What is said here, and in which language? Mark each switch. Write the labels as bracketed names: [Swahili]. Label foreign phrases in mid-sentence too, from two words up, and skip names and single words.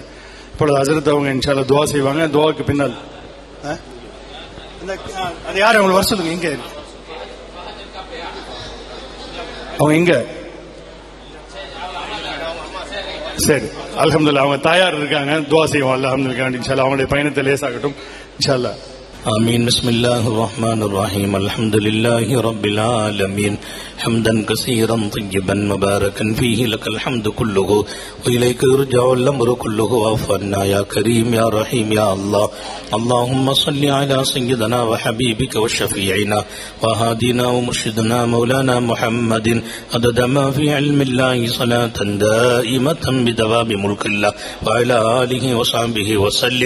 [Tamil] இப்பொழுது ஹசரத் அவங்க இன்ஷால்லா துவா செய்வாங்க. துவாக்கு பின்னால் அது யார் அவங்க வர சொல்லுங்க. இங்க அவங்க இங்க சரி, அல்ஹம்துலில்லாஹ். அவங்க தாயார் இருக்காங்க, துஆ செய்வோம். அல்ஹம்துலில்லாஹ், இன்ஷாஅல்லாஹ் அவங்களுடைய பயணத்தை லேசாகட்டும் இன்ஷாஅல்லாஹ். [Arabic] آمين. بسم الله الرحمن الرحيم. الحمد لله رب العالمين حمدا كثيرا طيبا مباركا فيه لك الحمد كله وإليك يرجع الأمر كله واعف عنا يا كريم يا رحيم يا الله. اللهم صل على سيدنا وحبيبك وشفيعنا وهادينا ومرشدنا مولانا محمد عدد ما في علم الله صلاة دائمة بدوام ملك الله وعلى آله وصحبه وسلم.